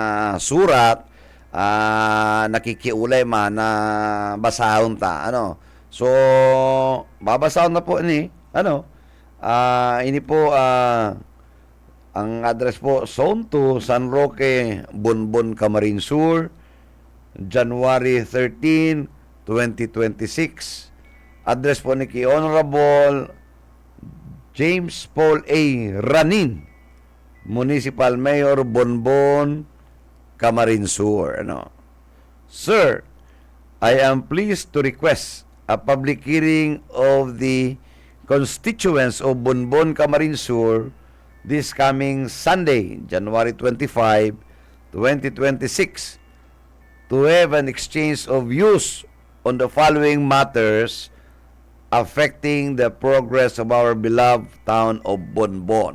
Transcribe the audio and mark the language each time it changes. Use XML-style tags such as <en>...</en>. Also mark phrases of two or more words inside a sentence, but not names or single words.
<bik>surat, nakikiulay man na basahon ta, So, babasahon na po ini, ini po, ang address po, Zone 2, San Roque, Bonbon, Camarines Sur, January 13, 2026. Address po ni Honorable James Paul A.</bik> <en>Ranin, Municipal Mayor, Bonbon, Camarines Sur. Sir, I am pleased to request a public hearing of the constituents of Bonbon, Camarines Sur this coming Sunday, January 25, 2026, to have an exchange of views on the following matters affecting the progress of our beloved town of Bonbon.</en>